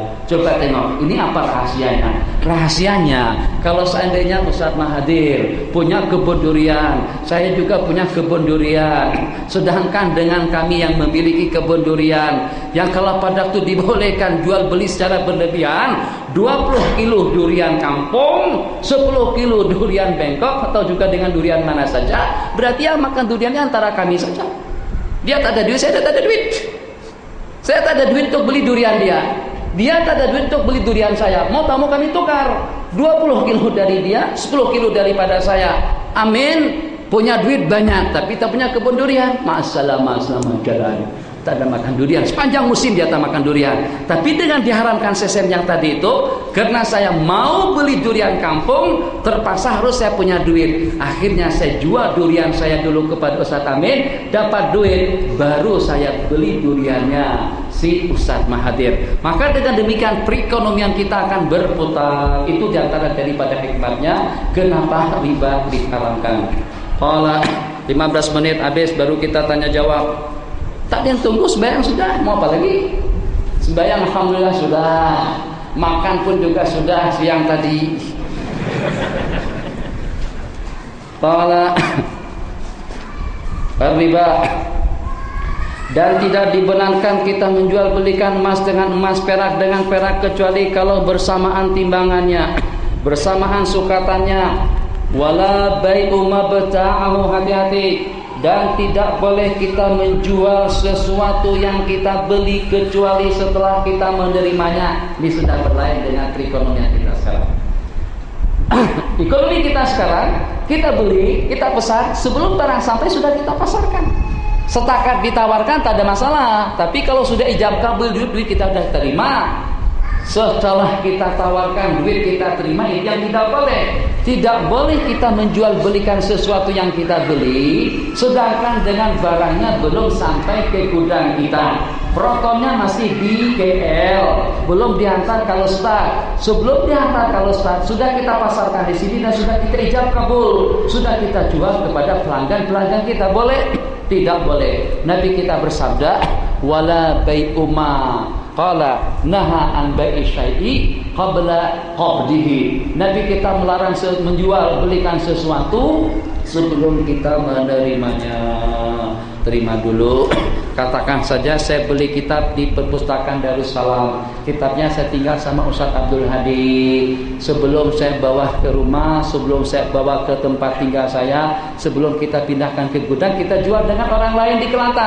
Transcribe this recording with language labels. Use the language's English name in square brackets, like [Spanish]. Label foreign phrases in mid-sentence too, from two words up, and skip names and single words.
[Malay] Coba tengok, ini apa rahasianya? Rahasianya, kalau seandainya Ustaz Mahathir punya kebun durian, saya juga punya kebun durian, sedangkan dengan kami yang memiliki kebun durian, yang kalau pada itu dibolehkan jual beli secara berlebihan, 20 kilo durian kampung, 10 kilo durian Bangkok, atau juga dengan durian mana saja, berarti yang makan duriannya antara kami saja. Dia tak ada duit, saya tak ada duit. Saya tak ada duit untuk beli durian dia. Dia tak ada duit untuk beli durian saya. Mau tak mau kami tukar, 20 kilo dari dia, 10 kilo daripada saya. Amin. Punya duit banyak, tapi tak punya kebun durian. Masalah jalan. Tak ada makan durian. Sepanjang musim dia tak makan durian. Tapi dengan diharamkan sesen yang tadi itu, karena saya mau beli durian kampung, terpaksa harus saya punya duit. Akhirnya saya jual durian saya dulu kepada Ustaz Amin, dapat duit, baru saya beli duriannya si Ustaz Mahathir. Maka dengan demikian perekonomian kita akan berputar. Itu diantara daripada hikmahnya kenapa riba diharamkan. Qala 15 menit habis baru kita tanya jawab. Tak ada yang tunggu, sembahyang sudah, mau apa lagi? Sembahyang alhamdulillah sudah, makan pun juga sudah siang tadi. Qala riba, dan tidak dibenarkan kita menjual belikan emas dengan emas, perak dengan perak, kecuali kalau bersamaan timbangannya, bersamaan sukatannya. [Arabic] ولا بيع ما ابتاعه, [Malay] hati-hati. Dan tidak boleh kita menjual sesuatu yang kita beli kecuali setelah kita menerimanya. Ini sudah berlain dengan perekonomian kita sekarang. Ekonomi kita sekarang, kita beli, kita pesan, sebelum barang sampai sudah kita pasarkan. Setakat ditawarkan tak ada masalah. Tapi kalau sudah ijab kabul, duit kita sudah terima, setelah kita tawarkan, duit kita terima, itu yang tidak boleh. Tidak boleh kita menjual belikan sesuatu yang kita beli, sedangkan dengan barangnya belum sampai ke gudang kita. Protonnya masih di KL, belum dihantar kalau start. Sebelum dihantar kalau start, sudah kita pasarkan di sini dan sudah kita ijab kabul, sudah kita jual kepada pelanggan kita. Boleh? Tidak boleh. Nabi kita bersabda, [Arabic] ولا بيع ما قال نهى عن بيع شيء قبل قبضه. [Malay] Nabi kita melarang menjual belikan sesuatu sebelum kita menerimanya. Terima dulu. Katakan saja saya beli kitab di perpustakaan Darussalam. Kitabnya saya tinggal sama Ustaz Abdul Hadi. Sebelum saya bawa ke rumah, sebelum saya bawa ke tempat tinggal saya, sebelum kita pindahkan ke gudang, kita jual dengan orang lain di Kelantan.